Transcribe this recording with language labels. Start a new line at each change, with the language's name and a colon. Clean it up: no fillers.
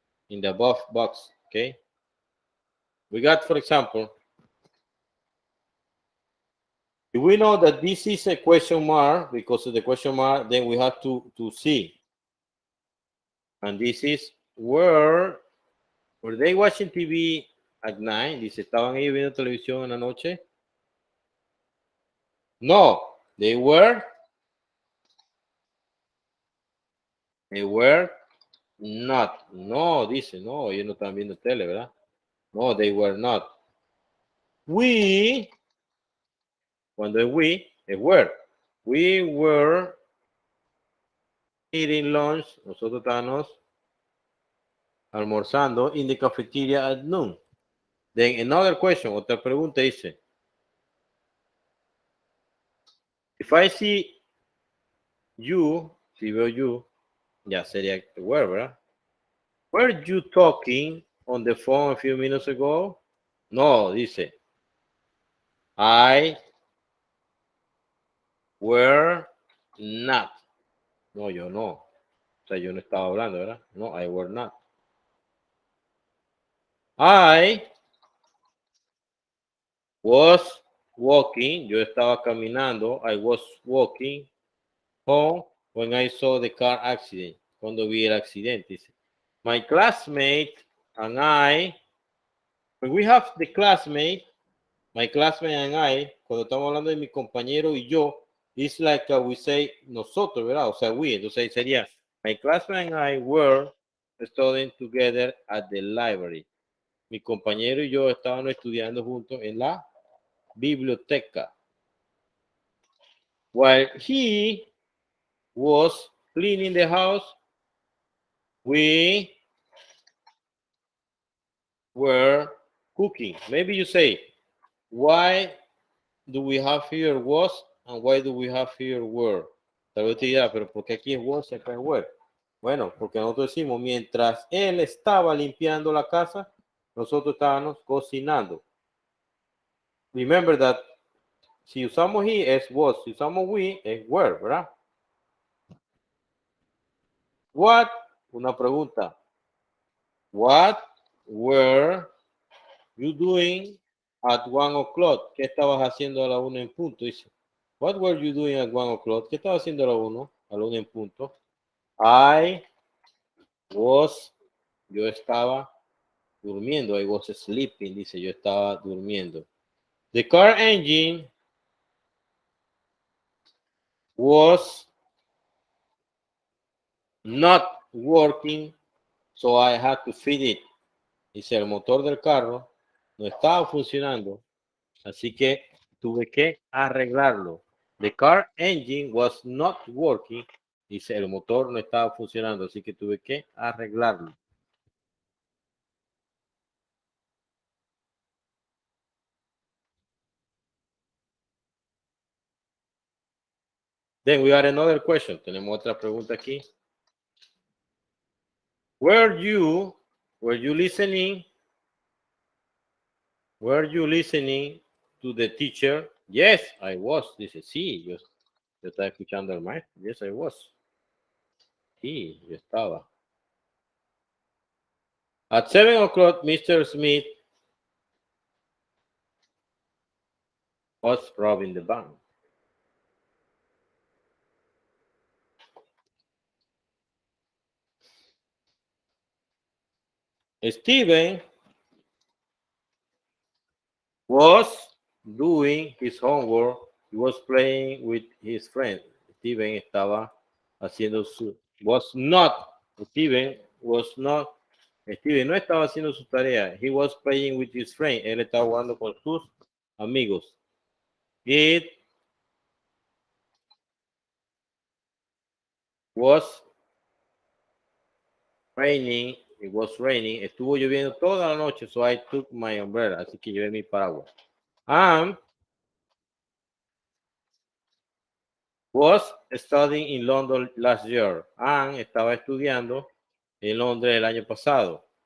English: In the above box, okay? We got, for example, if we know that this is a question mark, because of the question mark, then we have to see. And this is were they watching TV at night?
Spanish: Dice, ¿estaban ellos viendo televisión en la noche?
English: No, they were not.
Spanish: No, dice, no, ellos no estaban viendo tele, ¿verdad?
English: No, they were not. We,
Spanish: cuando es
English: we, es were. We were eating lunch,
Spanish: nosotros estábamos almorzando
English: in the cafeteria at noon. Then another question,
Spanish: otra pregunta dice,
English: if I see you,
Spanish: si veo
English: you,
Spanish: ya sería
English: were, ¿verdad? Were you talking on the phone a few minutes ago? No, dice, I were not.
Spanish: No, yo no. O sea, yo no estaba hablando, ¿verdad?
English: No, I were not. I was walking.
Spanish: Yo estaba caminando.
English: I was walking home when I saw the car accident.
Spanish: Cuando vi el accidente.
English: Dice, my classmate and I, when we have the classmate, my classmate and I,
Spanish: cuando estamos hablando de mi compañero y yo,
English: it's like we say
Spanish: nosotros, ¿verdad? O sea,
English: we.
Spanish: Entonces sería,
English: my classmate and I were studying together at the library.
Spanish: Mi compañero y yo estábamos estudiando juntos en la biblioteca.
English: While he was cleaning the house, we were cooking. Maybe you say, why do we have here was and why do we have here were?
Spanish: Tal vez te dirá, pero ¿por qué aquí es was y acá es were? Bueno, porque nosotros decimos, mientras él estaba limpiando la casa, nosotros estábamos cocinando.
English: Remember that
Spanish: si usamos he es was, si usamos we es were, ¿verdad? What? Una pregunta.
English: What were you doing at 1 o'clock?
Spanish: ¿Qué estabas haciendo a la 1 en punto? Dice.
English: What were you doing at 1 o'clock?
Spanish: ¿Qué estaba haciendo a la 1? A la 1 en punto. I was, yo estaba durmiendo.
English: I was sleeping,
Spanish: dice, yo estaba durmiendo.
English: The car engine was not working, so I had to feed it.
Spanish: Dice, el motor del carro no estaba funcionando, así que tuve que arreglarlo.
English: The car engine was not working.
Spanish: Dice, el motor no estaba funcionando, así que tuve que arreglarlo.
English: Then we got another question.
Spanish: Tenemos otra pregunta aquí.
English: Were you listening? Were you listening to the teacher? Yes, I was.
Spanish: Dice, sí, yo estaba escuchando al maestro.
English: Yes, I was.
Spanish: Sí, yo estaba.
English: At 7 o'clock, Mr. Smith was robbing the bank. Steven was doing his homework. He was playing with his friend.
Spanish: Steven estaba haciendo su...
English: Was not. Steven was not.
Spanish: Steven no estaba haciendo su tarea.
English: He was playing with his friend.
Spanish: Él estaba jugando con sus amigos.
English: It was raining. It was raining.
Spanish: Estuvo lloviendo toda la noche,
English: so I took my umbrella.
Spanish: Así que llevé mi paraguas.
English: Was studying in London last year.
Spanish: And estaba estudiando en Londres el año pasado.